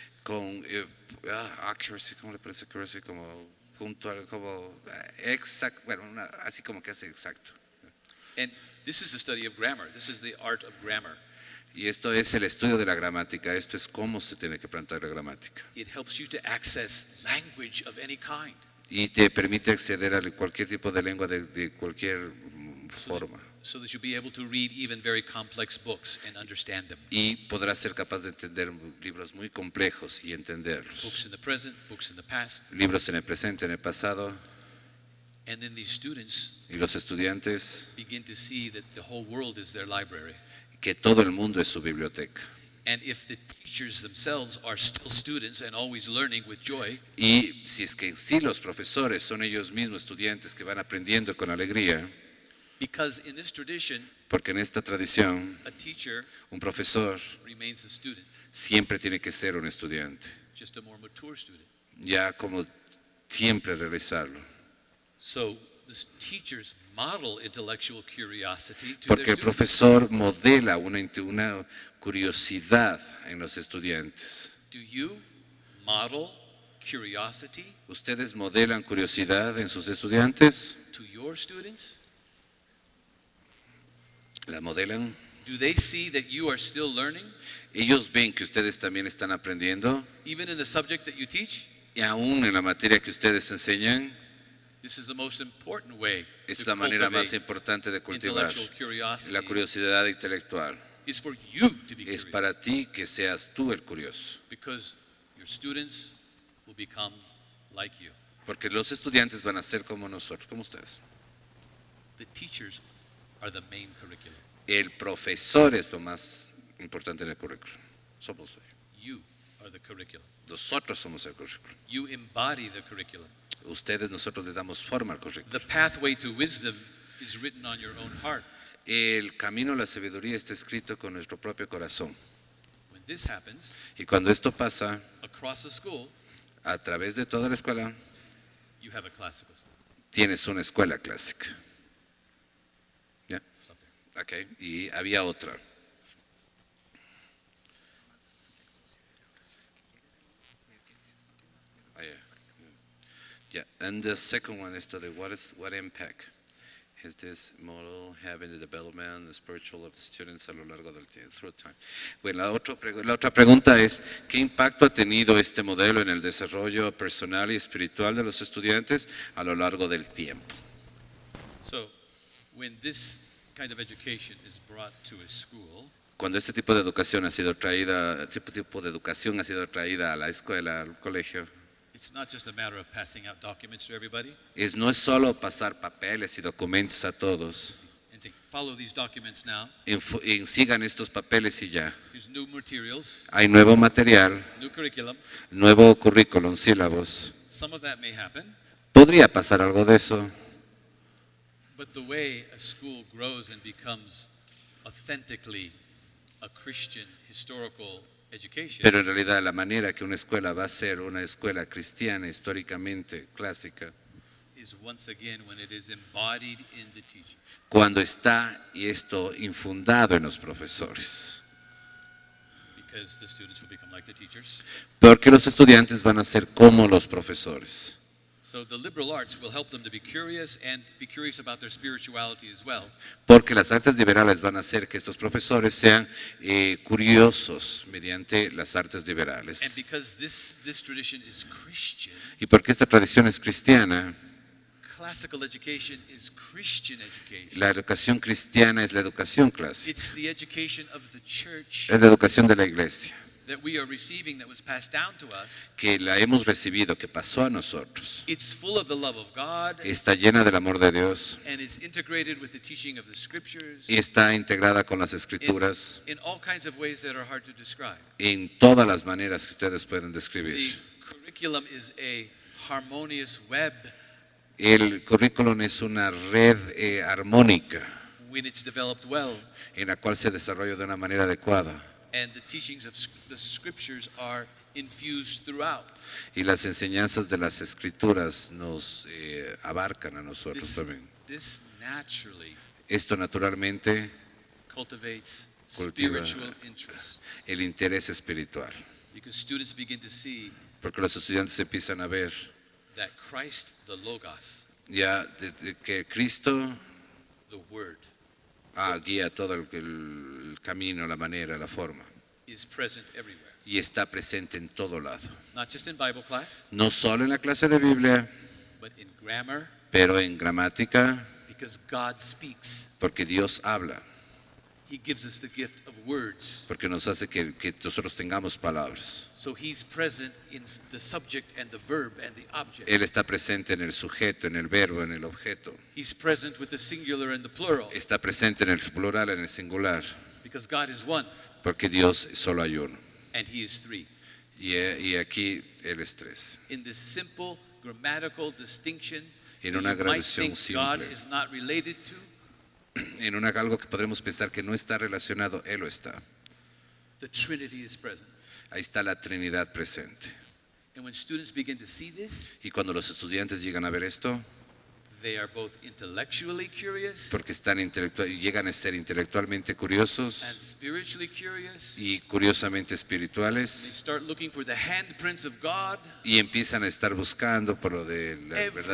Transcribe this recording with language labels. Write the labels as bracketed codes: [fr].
[es] con accuracy, ¿cómo le parece accuracy? Como puntual, como exacto, bueno, así como que hace exacto. [en] And this is the study of grammar. This is the art of grammar. [es] Y esto es el estudio de la gramática, esto es cómo se tiene que plantear la gramática. [en] It helps you to access language of any kind. [es] Y te permite acceder a cualquier tipo de lengua de cualquier forma. [en] So that you'll be able to read even very complex books and understand them. [es] Y podrás ser capaz de entender libros muy complejos y entenderlos. [en] Books in the present, books in the past. [es] Libros en el presente, en el pasado. [en] And then these students [es] Y los estudiantes, [en] begin to see that the whole world is their library. [es] que todo el mundo es su biblioteca. [en] And if the teachers themselves are still students and always learning with joy, [es] Y si es que sí los profesores son ellos mismos estudiantes que van aprendiendo con alegría, [en] because in this tradition, [es] porque en esta tradición [en] a teacher [es] un profesor [en] remains a student, [es] siempre tiene que ser un estudiante, [en] just a more mature student. [es] ya como siempre realizarlo. [en] So the teachers model intellectual curiosity to [es] Porque [en] their [es] el [en] students. [es] profesor modela una curiosidad en los estudiantes. [en] Do you model curiosity [es] ¿Ustedes modelan curiosidad en sus estudiantes? [en] to your students? [es] ¿La modelan? [en] Do they see that you are still learning, [es] ¿Ellos ven que ustedes también están aprendiendo? [en] even in the subject that you teach? [es] Y aún en la materia que ustedes enseñan, [en] This is the most important way [es] es [en] to [es] la manera más [en] cultivate [es] importante de cultivar [en] intellectual curiosity. [es] la curiosidad intelectual. [en] Is for you to be [es] Es [en] curious, [es] para ti que seas tú el curioso. [en] because your students will become like you. [es] Porque los estudiantes van a ser como nosotros, como ustedes. [en] The teachers are the main curriculum. [es] El profesor es lo más importante en el currículum. Somos ellos. [en] You are the curriculum. [es] Nosotros somos el currículum. [en] You embody the curriculum. [es] Nosotros le damos forma al currículum. [en] The pathway to wisdom is written on your own heart. [es] El camino a la sabiduría está escrito con nuestro propio corazón. [en] When this happens, [es] Y cuando esto pasa [en] across a school, [es] a través de toda la escuela, [en] you have a classical school. [es] tienes una escuela clásica. ¿Ya? [en] Stop there. [es] Okay. Y había otra. [en] Oh, yeah. And the second one is what impact has this model have in the development and the spiritual of the students [es] a lo largo del tiempo, [en] through time? [es] Bueno, la otra pregunta es, ¿qué impacto ha tenido este modelo en el desarrollo personal y espiritual de los estudiantes a lo largo del tiempo? [en] So, when this kind of education is brought to a school, [es] Cuando este tipo de educación ha sido traída, a la escuela, al colegio, [en] it's not just a matter of passing out documents to everybody [es] no es solo pasar papeles y documentos a todos, [en] and saying, follow these documents now. [es] sigan estos papeles y ya. [en] Here's new materials, [es] Hay nuevo material, [en] new curriculum. [es] nuevo currículum, sílabos. [en] Some of that may happen, [es] Podría pasar algo de eso, [en] but the way a school grows and becomes authentically a Christian historical education [es] pero en realidad la manera que una escuela va a ser una escuela cristiana históricamente clásica, [en] is once again when it is embodied in the teaching. [es] cuando está y esto infundado en los profesores. [en] Because the students will become like the teachers. [es] Porque los estudiantes van a ser como los profesores. [en] So the liberal arts will help them to be curious and be curious about their spirituality as well. [es] Porque las artes liberales van a hacer que estos profesores sean curiosos mediante las artes [en] And [es] liberales. [en] because this tradition is Christian, [es] Y porque esta tradición es cristiana, [en] classical education is Christian education. [es] la educación cristiana es la educación clásica, [en] It's the education of the church [es] es la educación de la iglesia, [en] that we are receiving, that was passed down to us. [es] que la hemos recibido, que pasó a nosotros. [en] It's full of the love of God [es] Está llena del amor de Dios [en] and is integrated with the teaching of the scriptures [es] y está integrada con las escrituras [en] in all kinds of ways that are hard to describe. [es] en todas las maneras que ustedes pueden [en] The [es] describir. [en] curriculum is a harmonious web [es] El currículum es una red armónica [en] when it's developed well, [es] en la cual se desarrolla de una manera adecuada. [en] and the teachings of the scriptures are infused throughout. [es] Y las enseñanzas de las escrituras nos abarcan a nosotros también. [en] This naturally [es] Esto naturalmente [en] cultivates [es] Cultiva [en] spiritual interest [es] el interés espiritual, [en] because students begin to see [es] porque los estudiantes empiezan a ver [en] that Christ, the Logos, [es] ya que Cristo [en] the Word, [es] guía todo el camino, la manera, la forma, [en] is present everywhere. [es] y está presente en todo lado. [en] Not just in Bible class, [es] No solo en la clase de Biblia, [en] but in grammar, [es] pero en gramática, [en] because God speaks. [es] porque Dios habla, [en] He gives us the gift of words. [es] porque nos hace que nosotros tengamos palabras. [en] So He's present in the subject and the verb and the object. [es] Él está presente en el sujeto, en el verbo, en el objeto. [en] He's present with the singular and the plural, [es] Está presente en el plural, en el singular, [en] because God is one [es] porque Dios solo hay uno. [en] and He is three. [es] Y aquí Él es tres. [en] In this simple grammatical distinction, [es] En [en] that [es] una [en] you might [es] graduación [en] think God [es] simple. [en] is not related to, [es] En algo que podremos pensar que no está relacionado, Él lo está. [en] the Trinity is present. [es] Ahí está la Trinidad presente. [en] And when students begin to see this, [es] Y cuando los estudiantes llegan a ver esto, [en] they are both intellectually curious [es] porque llegan a ser intelectualmente [en] and [es] curiosos [en] spiritually curious. [es] y curiosamente [en] They [es] espirituales, [en] start looking for the handprints of God, [es] y empiezan a estar buscando por lo de la verdad de